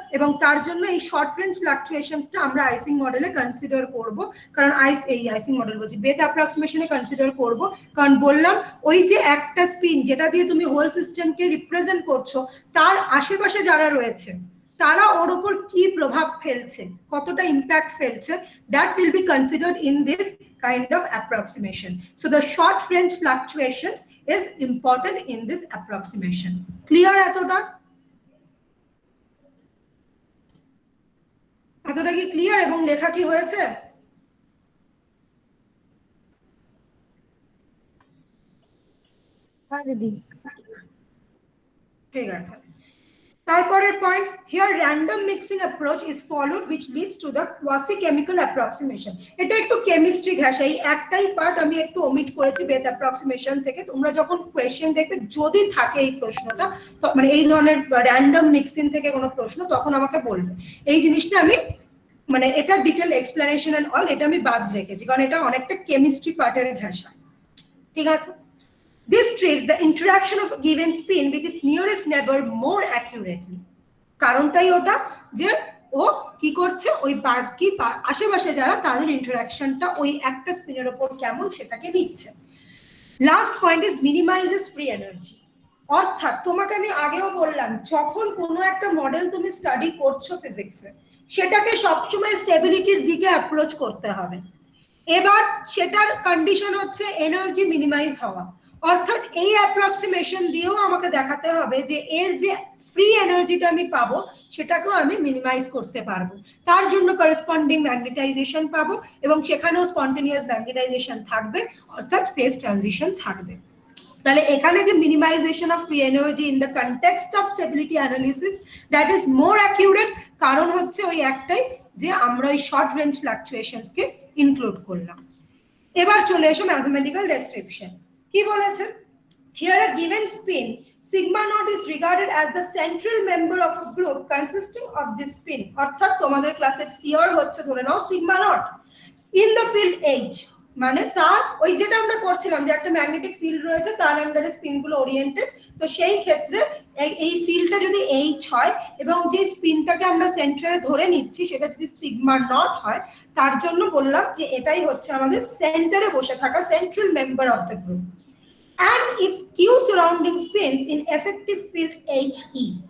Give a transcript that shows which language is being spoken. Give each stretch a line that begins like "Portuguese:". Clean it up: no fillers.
Bangla: এবং তার জন্য এই শর্ট রেঞ্জ ফ্লাকচুয়েশনসটা আমরা আইসিং মডেলে কনসিডার করব, কারণ আইসিং মডেল বলছি বেথ অ্যাপ্রক্সিমেশনে কনসিডার করব, কারণ বললাম ওই যে একটা স্পিন যেটা দিয়ে তুমি হোল সিস্টেমকে রিপ্রেজেন্ট করছো, তার আশেপাশে যারা রয়েছে তারা ওর উপর কি প্রভাব ফেলছে, কতটা ইম্প্যাক্ট ফেলছে,
English: that will be considered in this kind of approximation. So the short range fluctuations is important in this approximation. Clear
Bangla: এতটা? এতটা কি ক্লিয়ার এবং লেখা কি হয়েছে? হ্যাঁ দিদি। ঠিক আছে, তারপরের point,
English: here random mixing approach is followed which leads to the quasi chemical approximation.
Bangla: এটা একটু কেমিস্ট্রি ঘাসা, এই একটাই পার্ট আমি একটু ওমিট করেছি বেথ অ্যাপ্রক্সিমেশন থেকে। তোমরা যখন কোয়েশ্চেন দেখবে যদি থাকে এই প্রশ্নটা, মানে এই ধরনের র্যান্ডম মিক্সিং থেকে কোনো প্রশ্ন, তখন আমাকে বলবে। এই জিনিসটা আমি মানে এটা ডিটেল এক্সপ্লেনেশন এন্ড অল এটা আমি বাদ রেখেছি, কারণ এটা অনেকটা কেমিস্ট্রি পার্টের ঘাসা। ঠিক আছে,
English: this treats the interaction of a given spin with its nearest neighbor more accurately.
Bangla: কারণটাই ওটা যে ও কি করছে, ওই কি আশেপাশে যারা তাদের ইন্টারঅ্যাকশনটা ওই একটা স্পিনের উপর কেমন সেটাকে নিচ্ছে।
English: Last point is minimizes free energy.
Bangla: অর্থাৎ তোমাকে আমি আগেও বললাম, যখন কোনো একটা মডেল তুমি স্টাডি করছো ফিজিক্সে, সেটাকে সবসময় স্টেবিলিটির দিকে অ্যাপ্রোচ করতে হবে। এবার সেটার কন্ডিশন হচ্ছে এনার্জি মিনিমাইজ হওয়া। অর্থাৎ এই অ্যাপ্রক্সিমেশন দিয়েও আমাকে দেখাতে হবে যে এর যে ফ্রি এনার্জিটা আমি পাবো সেটাকেও আমি মিনিমাইজ করতে পারবো। তার জন্য করেসপন্ডিং ম্যাগনেটাইজেশন পাবো এবং সেখানেও স্পন্টেনিয়াস ম্যাগনেটাইজেশন থাকবে, অর্থাৎ ফেজ ট্রানজিশন থাকবে। তাহলে এখানে যে
English: Minimization of free energy in the context of stability analysis, that is more accurate.
Bangla: কারণ হচ্ছে ওই একটাই যে আমরা ওই শর্ট রেঞ্জ ফ্লাকচুয়েশনস কে ইনক্লুড করলাম। এবার চলে এসো ম্যাথমেটিক্যাল ডেসক্রিপশন। কি বলেছে?
English: Here a given spin sigma naught is regarded as the central member of a group consisting of this spin.
Bangla: অর্থাৎ তোমাদের ক্লাসে সিওর হচ্ছে ধরে নাও sigma naught in the field H, মানে তার ওই যেটা আমরা করছিলাম যে একটা ম্যাগনেটিক ফিল্ড রয়েছে তার আন্ডারে স্পিন গুলো ওরিয়েন্টেড, তো সেই ক্ষেত্রে এই ফিল্ডটা যদি H হয় এবং যে স্পিনটাকে আমরা সেন্টারে ধরে নিচ্ছি সেটা যদি সিগমা নট হয়, তার জন্য বললাম যে এটাই হচ্ছে আমাদের সেন্টারে বসে থাকা
English: Central member of the group and its q surrounding spins in effective field HE।